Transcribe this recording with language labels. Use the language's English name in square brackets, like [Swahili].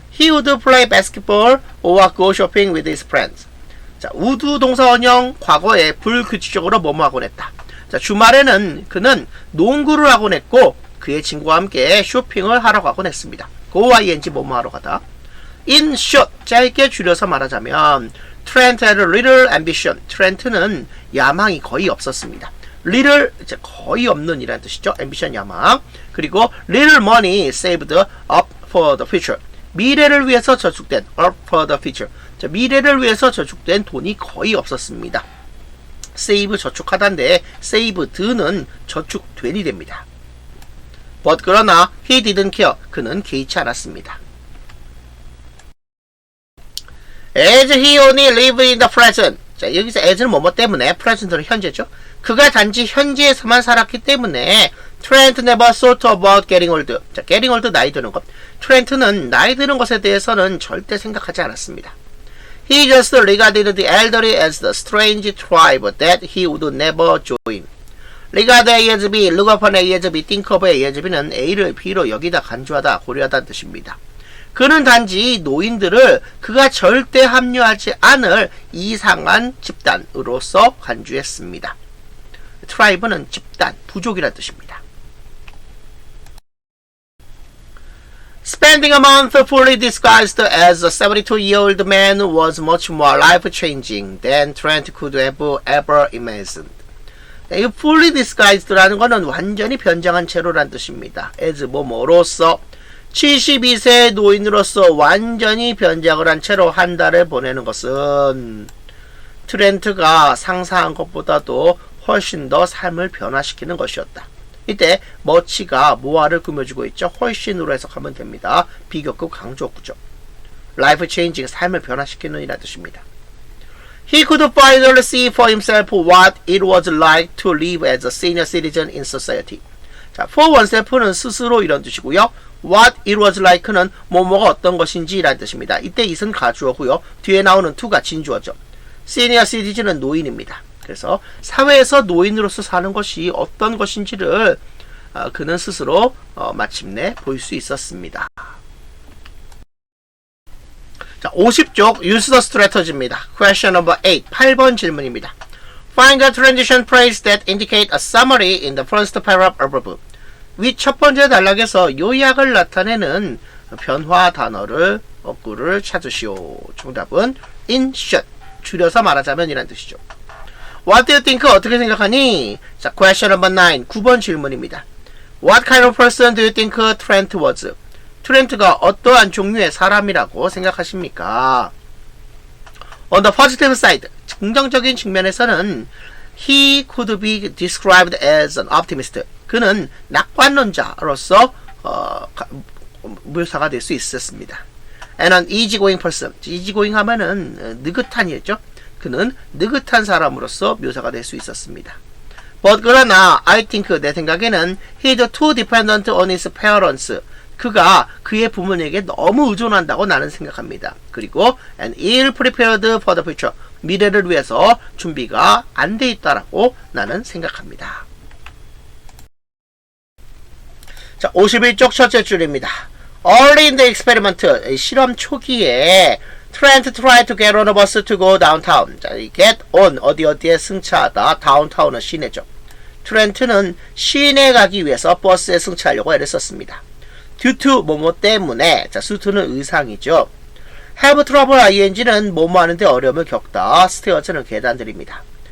[English] He would play basketball or go shopping with his friends. [Korean] 자, 우두 동사 원형 과거에 불규칙적으로 뭐뭐 하곤 했다. 자, 주말에는 그는 농구를 하곤 했고 그의 친구와 함께 쇼핑을 하러 가곤 했습니다. go ing 뭐뭐 하러 가다. [English] In short, [Korean] 짧게 줄여서 말하자면 [English] Trent had a little ambition. [Korean] 트렌트는 야망이 거의 없었습니다. little 이제 거의 없는 이라는 뜻이죠. ambition 야망. 그리고 [English] little money saved up for the future. [Korean] 미래를 위해서 저축된 [English] up for the future. [Korean] 자, 미래를 위해서 저축된 돈이 거의 없었습니다. save 저축하다인데 saved는 저축된이 됩니다. [English] But [Korean] 그러나 [English] he didn't care. [Korean] 그는 개의치 않았습니다. [English] As he only lived in the present. [Korean] 자, 여기서 as는 뭐뭐 때문에 present는 현재죠. 그가 단지 현재에서만 살았기 때문에 [English] Trent never thought about getting old. [Korean] 자, getting old 나이 드는 것. 트렌트는 나이 드는 것에 대해서는 절대 생각하지 않았습니다. [English] He just regarded the elderly as the strange tribe that he would never join. regard A as B, [Korean] look upon A as B, think of A as B는 A를 B로 여기다 간주하다, 고려하다는 뜻입니다. 그는 단지 노인들을 그가 절대 합류하지 않을 이상한 집단으로서 간주했습니다. 트라이브는 집단, 부족이라는 뜻입니다. [English] Spending a month fully disguised as a 72-year-old man was much more life-changing than Trent could have ever imagined. [Korean] 이 fully disguised라는 것은 완전히 변장한 채로란 뜻입니다. as 뭐뭐로서 72세의 노인으로서 완전히 변장을 한 채로 한 달을 보내는 것은 트렌트가 상상한 것보다도 훨씬 더 삶을 변화시키는 것이었다. 이때 머치가 모아를 꾸며주고 있죠. 훨씬으로 해석하면 됩니다. 비교급 강조구죠. life changing, 삶을 변화시키는 이라는 뜻입니다. [English] He could finally see for himself what it was like to live as a senior citizen in society. [Korean] 자, for oneself는 스스로 이런 뜻이고요. What it was like는 뭐뭐가 어떤 것인지 라는 뜻입니다. 이때 it은 가주어고요. 뒤에 나오는 to가 진주어죠. senior citizen은 노인입니다. 그래서 사회에서 노인으로서 사는 것이 어떤 것인지를 그는 스스로 마침내 볼 수 있었습니다. 자, 50쪽 [English] use the strategy [Korean] 입니다. [English] Question number 8, [Korean] 8번 질문입니다. [English] Find the transition phrase that indicate a summary in the first paragraph of a book. [Korean] 위 첫 번째 단락에서 요약을 나타내는 변화 단어를 어구를 찾으시오. 정답은 in short, 줄여서 말하자면 이란 뜻이죠. [English] What do you think? [Korean] 어떻게 생각하니? 자, question number 9, 9번 질문입니다. [English] What kind of person do you think Trent was? [Korean] 트렌트가 어떠한 종류의 사람이라고 생각하십니까? [English] On the positive side, [Korean] 긍정적인 측면에서는 [English] he could be described as an optimist. [Korean] 그는 낙관론자로서 묘사가 될 수 있었습니다. [English] And an easygoing person. easygoing [Korean] 하면은 느긋한이었죠. 그는 느긋한 사람으로서 묘사가 될 수 있었습니다. [English] But [Korean] 그러나 [English] I think [Korean] 내 생각에는 [English] he's too dependent on his parents. [Korean] 그가 그의 부모에게 너무 의존한다고 나는 생각합니다. 그리고 [English] and ill prepared for the future. [Korean] 미래를 위해서 준비가 안 돼 있다라고 나는 생각합니다. 자, 51쪽 첫째 줄입니다. [English] Early in the experiment, [Korean] 실험 초기에 [English] Trent tried to get on a bus to go downtown. [Korean] 자, get on, 어디에 승차하다, downtown은 시내죠. 트렌트는 시내 가기 위해서 버스에 승차하려고 애를 썼습니다. due to 뭐뭐 때문에, 자, suit는 의상이죠. have trouble ing는 뭐뭐 하는데 어려움을 겪다, stairs는 계단들입니다.